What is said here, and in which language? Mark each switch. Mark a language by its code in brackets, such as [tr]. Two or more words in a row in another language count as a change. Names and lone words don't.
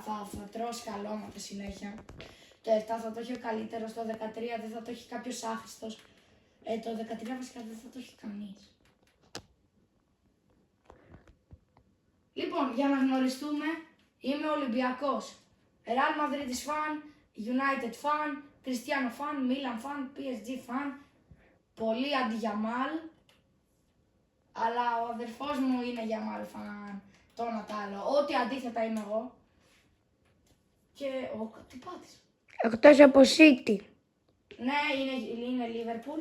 [el] Θα τρώω σκαλώματα συνέχεια. Το 7 θα το έχει ο καλύτερος, το 13 δεν θα το έχει κάποιος άχρηστος. Το 13 βασικά δεν θα το έχει κανείς. Λοιπόν, για να γνωριστούμε, είμαι Ολυμπιακός. [en] Real Madrid fan, United fan, Cristiano fan, Milan fan, PSG fan. [el] Πολύ αντι-Γιαμάλ. Αλλά ο αδερφός μου είναι Γιαμάλ fan. Το ένα τ' άλλο. Ό,τι αντίθετα είμαι εγώ. Και τι πάτησε? Εκτός από City. Ναι, είναι Liverpool.